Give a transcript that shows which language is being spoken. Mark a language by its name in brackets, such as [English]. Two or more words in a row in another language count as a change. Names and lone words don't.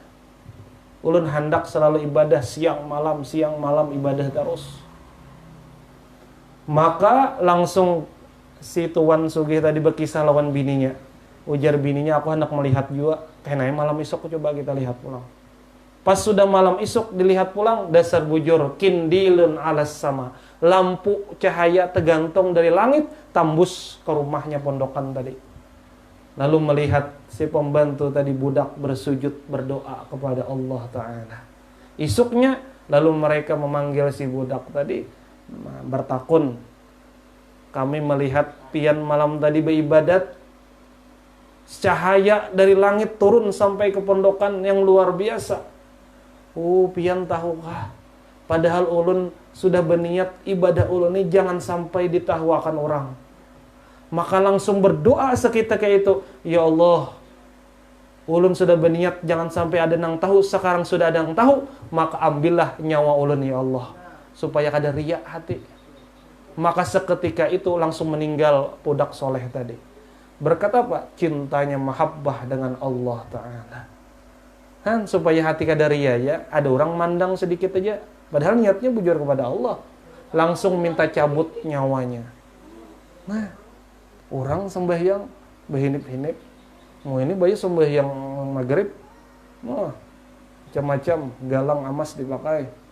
[Banjar] Ulun hendak selalu ibadah siang malam ibadah terus. Maka langsung si tuan sugih tadi berkisah lawan bininya. Ujar bininya, aku hendak melihat juga. Kayaknya malam esok coba kita lihat pulang. Pas sudah malam esok dilihat pulang, dasar bujur kindilun alas sama. Lampu cahaya tergantung dari langit tembus ke rumahnya pondokan tadi. Lalu melihat si pembantu tadi budak bersujud berdoa kepada Allah Ta'ala. Isuknya lalu mereka memanggil si budak tadi, bertakun. Kami melihat pian malam tadi beribadat, cahaya dari langit turun sampai ke pondokan yang luar biasa. Pian tahukah? Padahal ulun sudah berniat ibadah ulun ini jangan sampai ditahuakan orang. Maka langsung berdoa seketika itu, ya Allah, ulun sudah berniat jangan sampai ada nang tahu, sekarang sudah ada nang tahu, maka ambillah nyawa ulun ya Allah, supaya kada riak hati. Maka seketika itu langsung meninggal budak soleh tadi. Berkata apa? Cintanya mahabbah dengan Allah Ta'ala. Kan supaya hati kada riak ya, ada orang mandang sedikit aja, padahal niatnya bujur kepada Allah, langsung minta cabut nyawanya. Nah, orang sembahyang berhinip-hinip, mau ini bayi sembahyang maghrib, macam-macam galang emas dipakai.